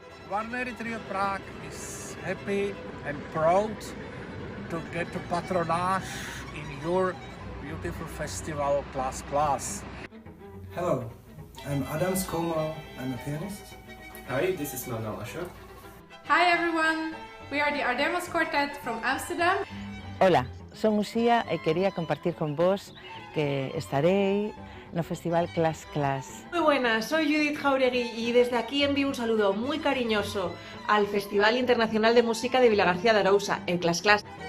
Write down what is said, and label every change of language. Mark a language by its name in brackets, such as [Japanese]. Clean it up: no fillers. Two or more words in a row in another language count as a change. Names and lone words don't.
[English] One Trio Prague is happy and proud to get the patronage in your beautiful festival Plus. Hello, I'm Adam Skomal, I'm a pianist. Hi, this is Manuel Ashok. Hi everyone, we are the Ardemos Quartet from Amsterdam. [Galician] Hola, son Uxía e quería compartir con vos que estarei no Festival Clas Clas. [Spanish] Muy buenas, soy Judith Jauregui y desde aquí envío un saludo muy cariñoso al Festival Internacional de Música de Vilagarcía de Arousa, el Clas Clas.